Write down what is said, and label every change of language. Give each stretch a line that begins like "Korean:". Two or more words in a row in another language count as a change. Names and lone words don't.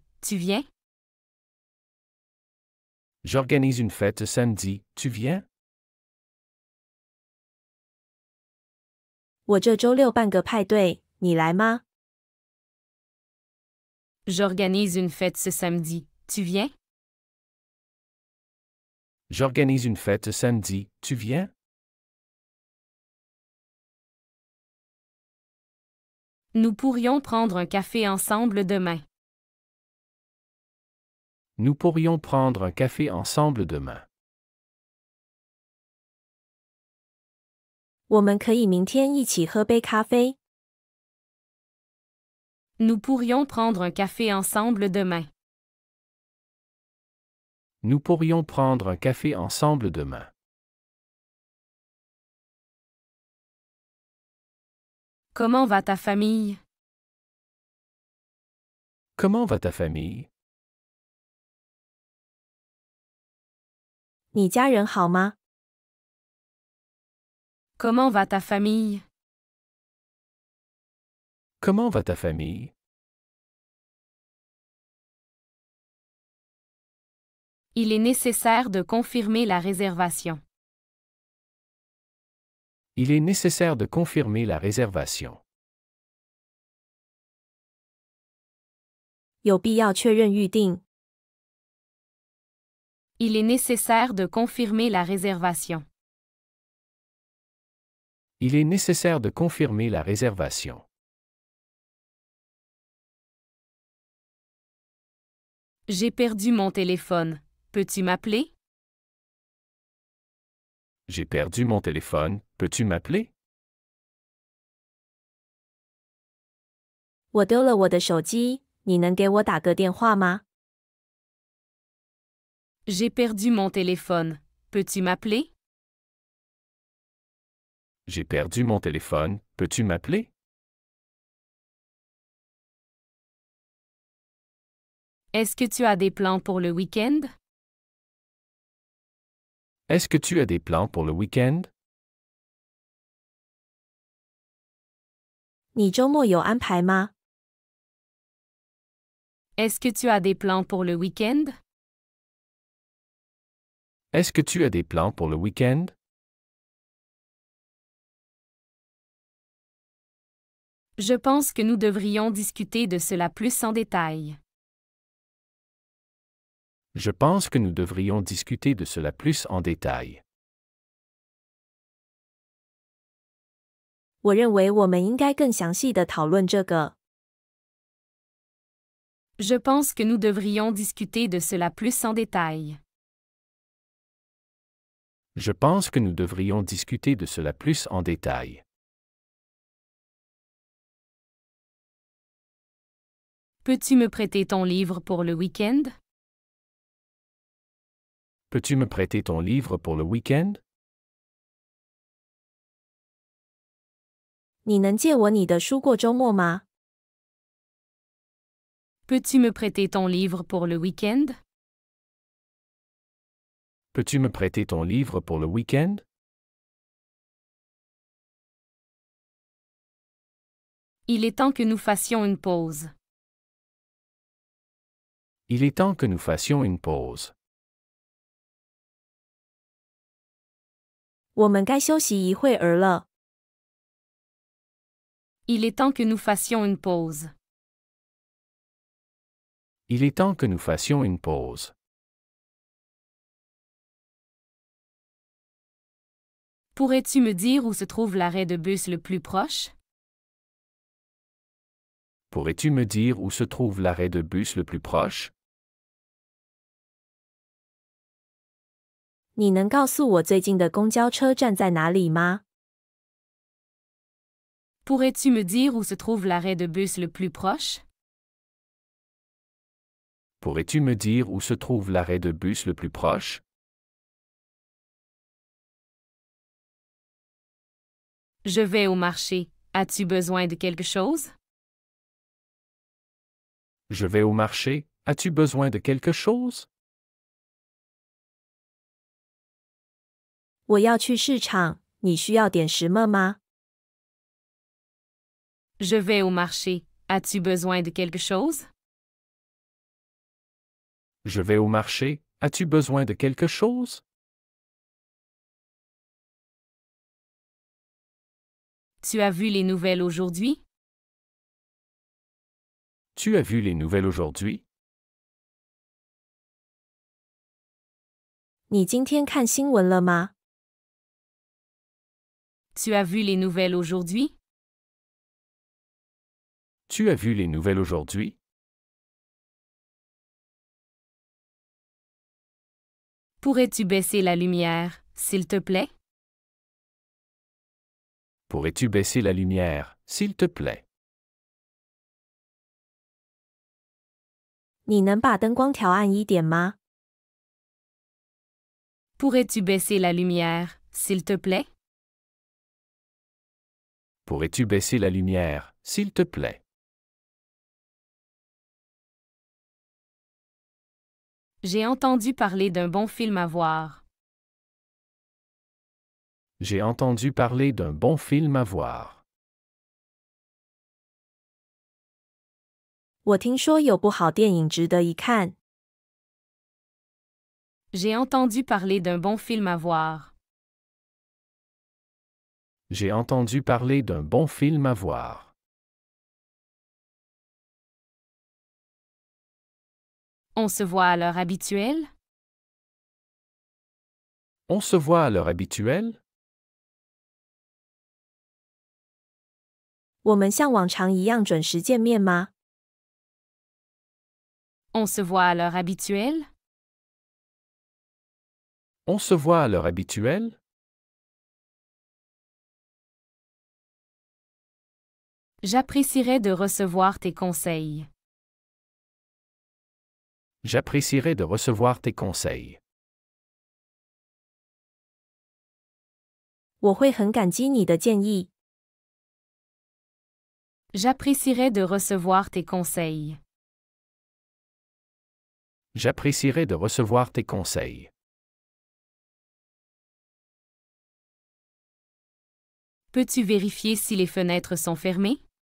French: Tu viens? J'organise une fête samedi. Tu viens?
Chinese: 我这周六办个派对，你来吗？
French: J'organise une fête ce samedi. Tu viens? J'organise une fête samedi. Tu viens? Nous pourrions prendre un café ensemble demain. Nous pourrions prendre un café ensemble demain.
Chinese: 我们可以明天一起喝杯咖啡。
French: Nous pourrions prendre un café ensemble demain. Nous pourrions prendre un café ensemble demain. Comment va ta famille? Comment va ta famille?
Chinese: 你家人好吗？
French: Comment va ta famille? Comment va ta famille? Il est nécessaire de confirmer la réservation. Il est nécessaire de confirmer la réservation.
Chinese: 有必要确认预定。
French: Il est nécessaire de confirmer la réservation. Il est nécessaire de confirmer la réservation. J'ai perdu mon téléphone. Peux-tu m'appeler? J'ai perdu mon téléphone. Peux-tu m'appeler?
Chinese: 我丢了我的手机，你能给我打个电话吗？
French: J'ai perdu mon téléphone. Peux-tu m'appeler? J'ai perdu mon téléphone. Peux-tu m'appeler? Est-ce que tu as des plans pour le week-end? Est-ce que tu as des plans pour le week-end?
Chinese: 你周末有安排吗？
French: Est-ce que tu as des plans pour le week-end? Est-ce que tu as des plans pour le week-end? Je pense que nous devrions discuter de cela plus en détail. Je pense que nous devrions discuter de cela plus en détail.
Chinese: 我认为我们应该更详细的讨论这个。
French: Je pense que nous devrions discuter de cela plus en détail. Je pense que nous devrions discuter de cela plus en détail. Peux-tu me prêter ton livre pour le week-end? Peux-tu me prêter ton livre pour le week-end?
Chinese: 你能借我你的书过周末吗？
French: Peux-tu me prêter ton livre pour le week-end? Peux-tu me prêter ton livre pour le week-end? Il est temps que nous fassions une pause. Il est temps que nous fassions une pause.
Chinese: 我们该休息一会儿了。
French: Il est temps que nous fassions une pause. Il est temps que nous fassions une pause. Pourrais-tu me dire où se trouve l'arrêt de bus le plus proche? Pourrais-tu me dire où se trouve l'arrêt de bus le plus proche?
Chinese: 你能告诉我最近的公交车站在哪里吗？
French: Pourrais-tu me dire où se trouve l'arrêt de bus le plus proche? Pourrais-tu me dire où se trouve l'arrêt de bus le plus proche? Je vais au marché. As-tu besoin de quelque chose? Je vais au marché. As-tu besoin de quelque chose?
Chinese: 我要去市场，你需要点什么吗？
French: Je vais au marché. As-tu besoin de quelque chose? Je vais au marché. As-tu besoin de quelque chose? Tu as vu les nouvelles aujourd'hui? Tu as vu les nouvelles aujourd'hui?
Chinese: 你今天看新闻了吗？
French: Tu as vu les nouvelles aujourd'hui? Tu as vu les nouvelles aujourd'hui? Pourrais-tu baisser la lumière, s'il te plaît? Pourrais-tu baisser la lumière, s'il te plaît?
Chinese: 你能把灯光调暗一点吗？
French: Pourrais-tu baisser la lumière, s'il te plaît? Pourrais-tu baisser la lumière, s'il te plaît? J'ai entendu parler d'un bon film à voir. J'ai entendu parler d'un bon film à voir.
Chinese: 我听说有部好电影值得一看。
French: J'ai entendu parler d'un bon film à voir. J'ai entendu parler d'un bon film à voir. On se voit à l'heure habituelle? On se voit à l'heure habituelle?
Chinese: 我们像往常一样准时见面吗？
French: On se voit à l'heure habituelle? On se voit à l'heure habituelle? J'apprécierais de recevoir tes conseils. J'apprécierais de recevoir tes conseils.
Chinese: 我会很感激你的建议。
French: J'apprécierais de recevoir tes conseils. J'apprécierais de recevoir tes conseils. Peux-tu vérifier si les fenêtres sont fermées?